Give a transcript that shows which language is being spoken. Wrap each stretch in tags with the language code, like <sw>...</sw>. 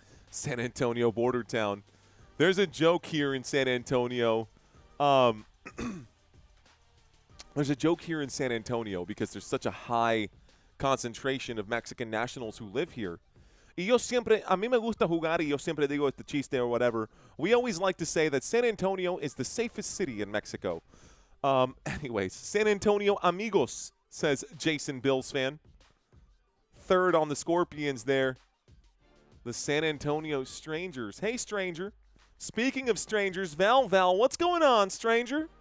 <en>San Antonio border town. There's a joke here in San Antonio. There's a joke here in San Antonio because there's such a high concentration of Mexican nationals who live here.</en> <es>Y yo siempre, a mí me gusta jugar y yo siempre digo este chiste</es> <en>or whatever. We always like to say that San Antonio is the safest city in Mexico. Anyways, San Antonio amigos, says Jason Bills fan. 3rd on the Scorpions there. The San Antonio Strangers. Hey, stranger. Speaking of strangers, Val, what's going on, stranger?</en>